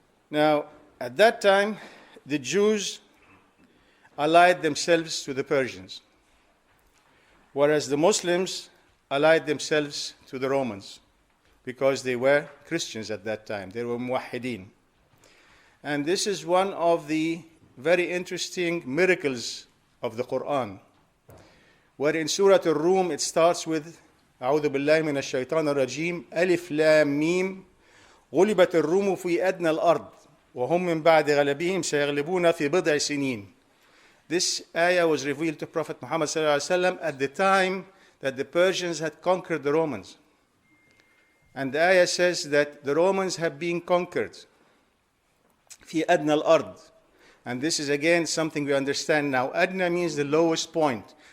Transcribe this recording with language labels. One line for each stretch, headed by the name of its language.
English: Now, at that time, the Jews allied themselves to the Persians, whereas the Muslims allied themselves to the Romans because they were Christians at that time. They were muwahhideen. And this is one of the very interesting miracles of the Quran, where in Surah Al-Rum it starts with
Arabic: أعوذ بالله من الشيطان الرجيم ألف لام ميم غلبت الروم في أدنى الأرض وهم من بعد غلبهم سيغلبون في بضع سنين.
English: This ayah was revealed to Prophet Muhammad ﷺ at the time that the Persians had conquered the Romans. And the ayah says that the Romans have been conquered.
Arabic: في أدنى الأرض.
English: And this is again something we understand now. Adna means the lowest point.